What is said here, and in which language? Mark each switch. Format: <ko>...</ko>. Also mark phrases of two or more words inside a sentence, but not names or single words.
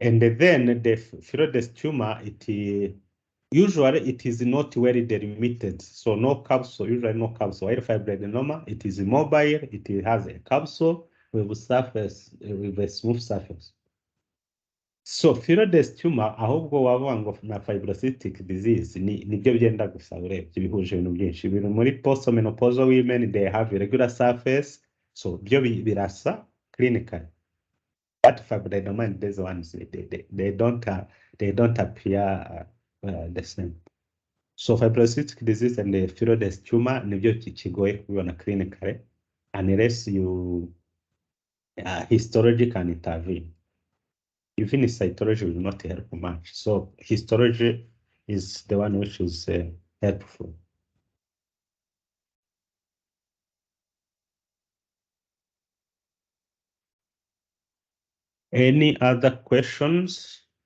<en>And then the fibroid tumor, usually it is not very delimited, so no capsule, usually no capsule. While fibroadenoma, it is mobile, it has a capsule with a surface, with a smooth surface. So fibroid tumor,</en> <rw>ahubwo wavuga ngo na</rw> <en>fibrocystic disease</en> <rw>nibyo byenda gusa urebye bihuje ibintu byinshi. Biri muri</rw> <en>postmenopausal women, they have irregular surface, so</en> <rw>byo birasa</rw> <en>clinically. But fibroadenoma and these ones, they don't appear the same. So fibrocystic disease and the fibroid tumor</en> <rw>nibyo kigoye kubibona</rw> <en>clinically unless you histology can intervene. Even cytology will not help much. So histology is the one which is helpful. Any other questions?</en>